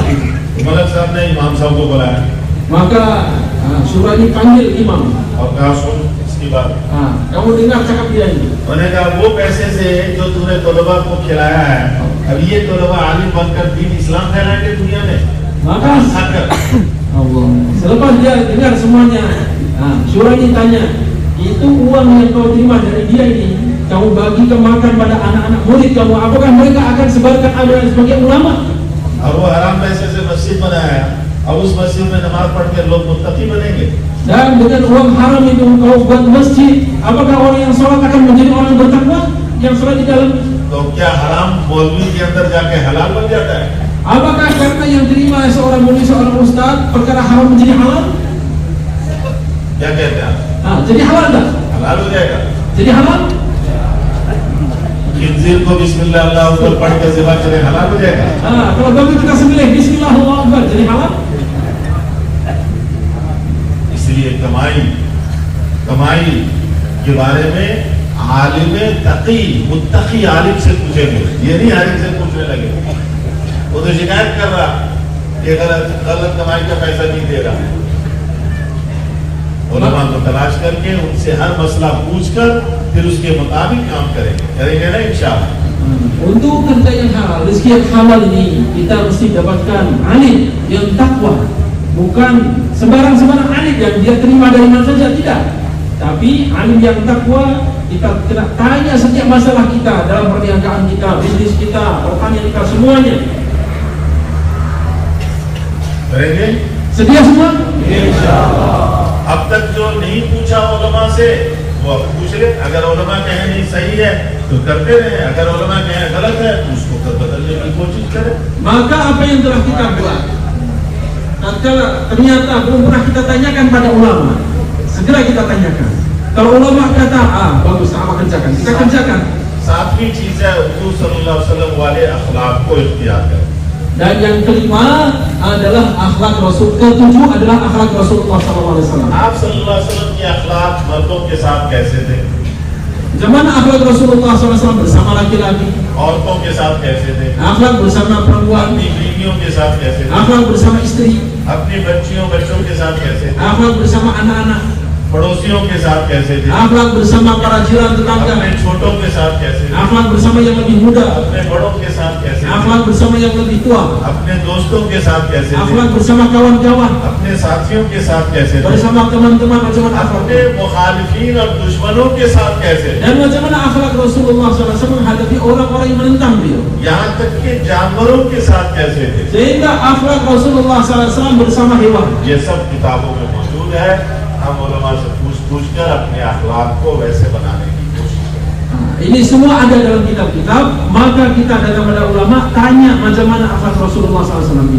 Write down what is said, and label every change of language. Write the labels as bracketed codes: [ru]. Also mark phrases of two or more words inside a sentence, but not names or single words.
[hi] मलक साहब ने इमाम साहब को बुलाया [ms] Maka surah ini panggil imam. [hi] और कहा सुन इसकी बात। [ms] Kamu dengar cakap dia ini. [hi] उन्होंने कहा वो पैसे से जो तूने तलबा को खिलाया है, अब ये तलबा आलिम बनकर दीन इस्लाम फैलाएंगे दुनिया में। [ms] Maka [hi] खाकर Allah. [ms] Selepas dia dengar semuanya, surah ini tanya, itu uang yang kau terima dari dia ini, kamu bagikan makan pada anak-anak murid kamu, apakah mereka akan sebarkan agama sebagai ulama? [hi] और वो हराम पैसे से मस्जिद बनाया, अब उस मस्जिद में नमाज पढ़ के लोग मुत्तकी बनेंगे। [ms] Dan dengan uang haram itu kau buat masjid, apakah orang yang sholat akan menjadi orang yang bertakwa? Yang sholat di dalam, [hi] तो क्या हराम मौलवी के अंदर जाके हलाल बन जाता है? [ms] apakah karena yang terima seorang murid, seorang ustaz, perkara haram menjadi halal? [hi] क्या कहते हैं आप? [ms] Jadi halal tak? [hi] हलाल हो जाएगा। [ms] Jadi halal? [hi] खिंजीर को [ar] بسم الله الله أكبر [hi] पढ़ के ज़िबा करे, हलाल हो जाएगा। [ms] Kalau babi kita sembelih [ar] بسم الله الله أكبر, [ms] jadi halal? [hi] इसलिए कमाई के बारे में आलिम तकी मुत्तकी आलिम से पूछेंगे, ये नहीं आलिम से पूछने लगे। वो तो शिकायत कर रहा कि गलत कमाई का पैसा नहीं दे रहा। उलमा को तलाश करके उनसे हर मसला पूछकर फिर उसके मुताबिक काम करेंगे ना इंशाअल्लाह। [ms] Untuk kerja yang halal, rezeki yang halal ini kita mesti dapatkan alim yang takwa, bukan sembarang alim yang dia terima dari mana saja, tidak. Tapi alim yang takwa, kita kena tanya setiap masalah kita dalam perniagaan kita, bisnis kita, pertanian kita, semuanya. [hi] करेंगे [ms] Sedia semua? [hi] अब तक जो नहीं पूछा उलमा से वो अब पूछ ले। अगर उलमा कहे नहीं सही है तो करते रहे, अगर उलमा कहे गलत है तो उसको बदलने की कोशिश करें। [ms] Maka apa yang telah kita buat, tatkala ternyata belum pernah kita tanyakan pada ulama, segera kita tanyakan. Kalau ulama kata, bagus, apa kerjakan, kita kerjakan. [hi] 7वीं चीज है हुजूर [ar] صلى الله عليه وسلم [hi] वाले अखलाक को इख्तियार करें। [ms] Dan yang kelima adalah akhlak Rasul. Ketujuh adalah akhlak Rasulullah SAW. [hi] आप [ar] صلى الله عليه وسلم [hi] के अखलाक मर्दों के साथ कैसे थे, [ms] Zaman akhlak Rasulullah SAW bersama laki-laki, [hi] औरतों के साथ कैसे थे, [ms] akhlak bersama perempuan, [hi] अपनी बीवियों के साथ कैसे थे, [ms] akhlak bersama istri, [hi] अपनी बच्चों के साथ कैसे थे, [ms] akhlak bersama anak-anak, [hi] पड़ोसियों के साथ कैसे थे, [ms] akhlak bersama para jiran tetangga, [hi] अपने छोटों के साथ कैसे थे, [ms] akhlak bersama yang lebih muda, [hi] अपने बड़ों के साथ कैसे थे, [ms] akhlak bersama yang lebih tua, [hi] अपने दोस्तों के साथ कैसे थे, [ms] akhlak bersama kawan-kawan, [hi] अपने साथियों के साथ कैसे थे, [ms] bersama teman-teman, macam mana akhlak. [hi] अपने मुखालिफिन और दुश्मनों के साथ कैसे थे, [ms] Dan macam mana akhlak Rasulullah SAW menghadapi orang-orang yang menentang beliau. [hi] यहाँ तक कि जानवरों के साथ कैसे थे। [ms] Sehingga akhlak Rasulullah SAW bersama hewan. [hi] ये सब किताबों में मौजूद है। हम उलमा से पूछ कर अपने अखलाक को वैसे बनाने की कोशिश करें। [ms] Ini semua ada dalam kitab-kitab. Maka kita datang pada ulama, tanya macam mana akhlak Rasulullah SAW ini.